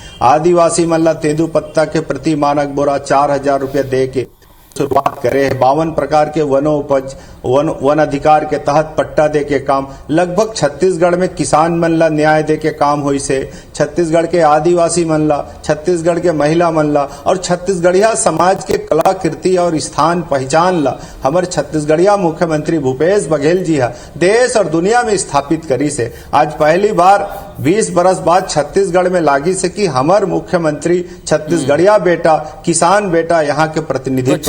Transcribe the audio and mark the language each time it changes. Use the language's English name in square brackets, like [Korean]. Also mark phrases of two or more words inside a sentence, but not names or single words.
[Chhattisgarhi] आदिवासी मन ला तेंदुपत्ता के प्रति मानक बोरा 4,000 रुपया दे के शुरुआत करे है। 52 प्रकार के वनोपज वन अधिकार के तहत पट्टा दे के काम लगभग छत्तीसगढ़ में किसान मन ला न्याय दे के काम हुई से। छत्तीसगढ़ के आदिवासी मन ला, छत्तीसगढ़ के महिला मन ला और छत्तीसगढ़िया समाज के कलाकृति और स्थान पहचान ला हमारे छत्तीसगढ़िया मुख्यमंत्री भूपेश बघेल जी देश और दुनिया में स्थापित करी से। आज पहली बार 20 बरस बाद छत्तीसगढ़ में लागी से कि हमार मुख्यमंत्री छत्तीसगढ़िया बेटा, किसान बेटा यहाँ के प्रतिनिधित्व